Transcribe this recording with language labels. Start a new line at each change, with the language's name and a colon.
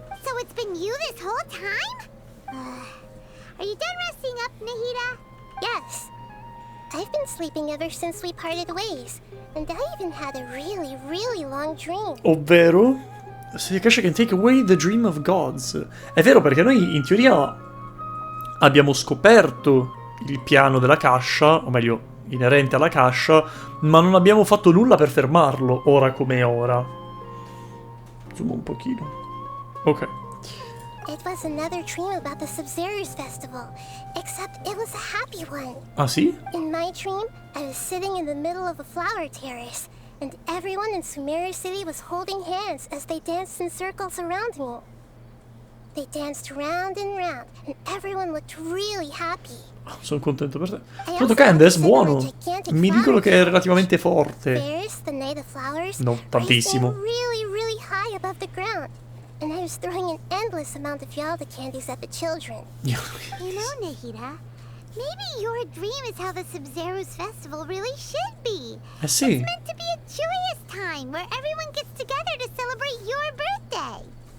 English: So it's been you this whole time? Are you done resting up, Nahida? Yes. I've been sleeping ever since we parted ways. And I even had a really, really long dream.
Italian: Ovvero?
English: Se the Akasha can take away the dream of gods.
Italian: È vero, perché noi in teoria abbiamo scoperto il piano della Akasha, o meglio, inerente alla Akasha, ma non abbiamo fatto nulla per fermarlo, ora come ora. Zoom un pochino. Ok.
English: It was another dream about the Sub-Zero's festival, except it was a happy one.
Italian: Ah sì?
English: In my dream, I was sitting in the middle of a flower terrace, and everyone in Sumeru City was holding hands as they danced in circles around me. They danced round and round, and everyone looked really happy.
Italian: Sono contento per te. Pronto Candace, buono. Mi dicono che è relativamente forte.
English: First, the night of flowers,
Italian: No, tantissimo.
English: really, really high above the ground. And I was throwing an endless amount of Yalda candies at the children. You know, Nahida, maybe your dream is how the Sub-Zero's festival really should be.
Italian: Sì.
English: It's meant to be a joyous time where everyone gets together to celebrate your birthday.